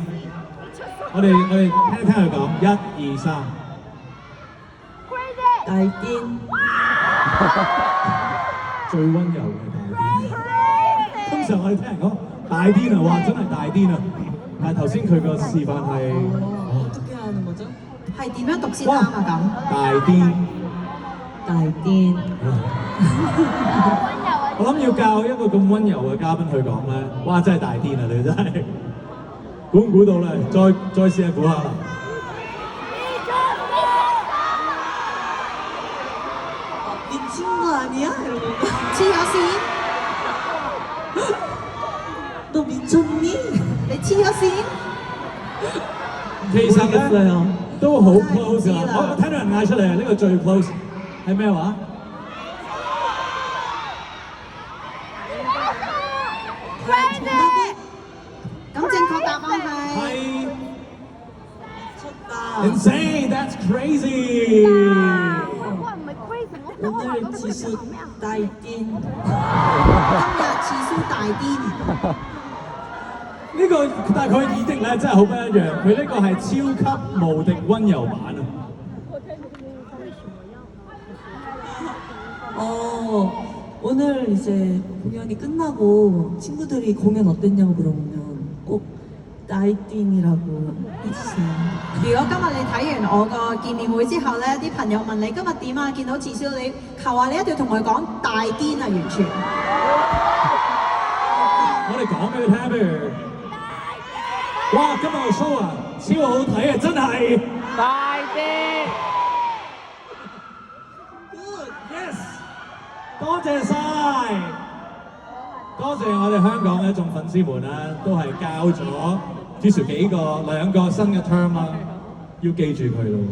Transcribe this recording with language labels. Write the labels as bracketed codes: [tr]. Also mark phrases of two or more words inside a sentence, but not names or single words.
[yue] 我哋聽佢講，1、2、3。大癲。最溫柔嘅大癲。通常我哋聽人講大癲啊，哇！真係大癲啊！但係頭先佢個示範係 [ko] 어떻게 하는 거죠? [yue] 係點樣讀先啱啊？咁大癲。大癲。我諗要教一個咁溫柔嘅嘉賓去講咧，哇！真係大癲啊！你真係估唔估到咧？再試下估下啦。 [ko] 미친 거 아니야? 이러고 [yue] 黐咗線， [ko] 너 미쳤니? [yue] 你黐咗線。其實咧 [ko] 모르겠어요. [yue] 都好 close 真係唔知啦。啊！我聽到人嗌出嚟，呢個最 close 係咩話？咁正確答案係係 [ko] 미쳤다. [en] insane. That's crazy. [ko] 오늘 지수 大癲. [yue] 今日次數大癲。呢個但係佢耳的咧真係好不一樣，佢呢個係超級無敵溫柔版啊！ [ko] 오늘 이제 공연이 끝나고 친구들이 공연 어땠냐고 물어보면 꼭 나이틴이라고 해주세요. [yue] 如果今日你睇完我個見面會之後咧，啲朋友問你今日點啊？見到至少你求下你一定要同佢講大癲啊！完全。我哋講俾佢聽，譬如，哇！今日個 show 啊，超好睇啊，真係大啲。Yes， 多謝晒，多謝我哋香港嘅一眾粉絲們啦，都係教咗 Jisoo 兩個新嘅 term 啦，要記住佢咯。